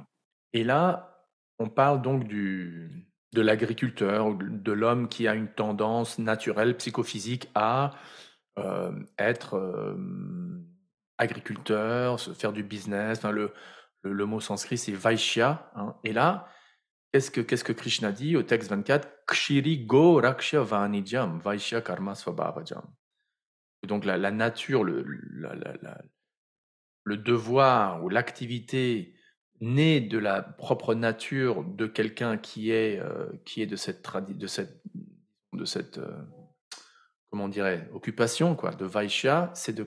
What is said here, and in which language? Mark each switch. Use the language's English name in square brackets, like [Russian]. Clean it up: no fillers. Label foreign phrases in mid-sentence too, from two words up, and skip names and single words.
[French] Et là, on parle donc de l'agriculteur, ou de l'homme qui a une tendance naturelle, psychophysique à être agriculteur, faire du business. Enfin, le mot sanskrit, c'est Vaishya, hein. Et là, qu'est-ce que Krishna dit au texte 24? [Sanskrit] Kshiri go raksha vanijam, Vaishya karma svabhavajam. [French] Donc la nature, le devoir ou l'activité née de la propre nature de quelqu'un qui est de cette comment on dirait, occupation, quoi, de Vaishya, c'est de